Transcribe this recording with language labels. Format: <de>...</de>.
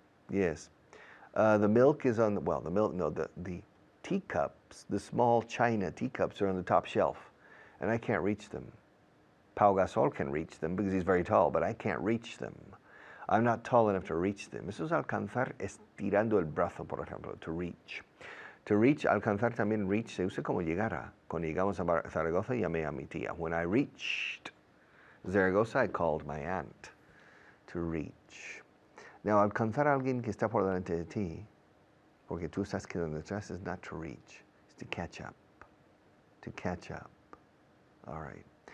<en>Yes, the milk is on the, well, the milk, no, the teacups, the small china teacups are on the top shelf, and I can't reach them. Pau Gasol can reach them because he's very tall, but I can't reach them. I'm not tall enough to reach them.</en> <es>Eso es alcanzar estirando el brazo, por ejemplo, to reach. To reach, alcanzar también reach se usa como llegar a. Cuando llegamos a Zaragoza, llamé a mi tía.</es> <en>When I reached Zaragoza, I called my aunt. To reach. Now,</en> <es>alcanzar a alguien que está por delante de ti, porque tú estás quedando detrás,</es> <en>is not to reach. It's to catch up. To catch up. All right.</en>